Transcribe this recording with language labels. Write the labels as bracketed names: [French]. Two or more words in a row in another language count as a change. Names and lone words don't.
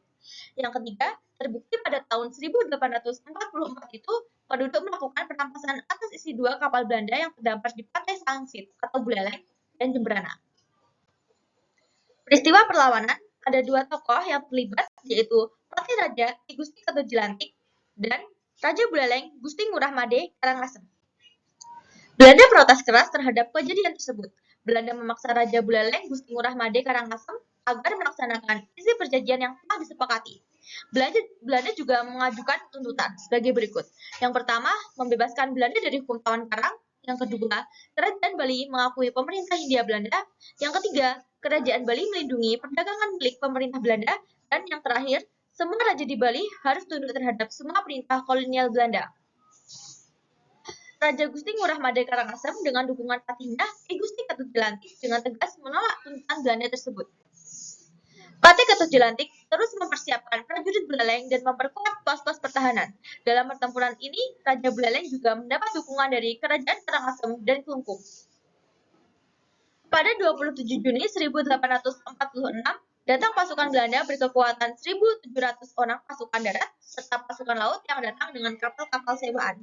[Indonesian] Yang ketiga, terbukti pada tahun 1844 itu penduduk melakukan perampasan atas isi 2 kapal Belanda yang terdampar di pantai Sangsit atau Buleleng dan Jemberana. Peristiwa perlawanan, ada 2 tokoh yang terlibat, yaitu Patih Raja Ki Gusti Ketujulantik dan Raja Buleleng Gusti Ngurah Made Karangasem. Belanda protes keras terhadap kejadian tersebut. Belanda memaksa Raja Buleleng Gusti Ngurah Made Karangasem agar melaksanakan isi perjanjian yang telah disepakati. Belanda juga mengajukan tuntutan sebagai berikut. Yang pertama, membebaskan Belanda dari hukum Tawan Karang. Yang kedua, Kerajaan Bali mengakui pemerintah Hindia Belanda. Yang ketiga, Kerajaan Bali melindungi perdagangan milik pemerintah Belanda. Dan yang terakhir, semua raja di Bali harus tunduk terhadap semua perintah kolonial Belanda. Raja Gusti Ngurah Made Karangasem dengan dukungan patihnya Ki Gusti Ketujulantik dengan tegas menolak tuntutan Belanda tersebut. Patih Ketujulantik terus mempersiapkan prajurit Buleleng dan memperkuat pos-pos pertahanan. Dalam pertempuran ini, Raja Buleleng juga mendapat dukungan dari Kerajaan Karangasem dan Kelungkung. Pada 27 Juni 1846, datang pasukan Belanda berkekuatan 1.700 orang pasukan darat serta pasukan laut yang datang dengan kapal-kapal sewaan.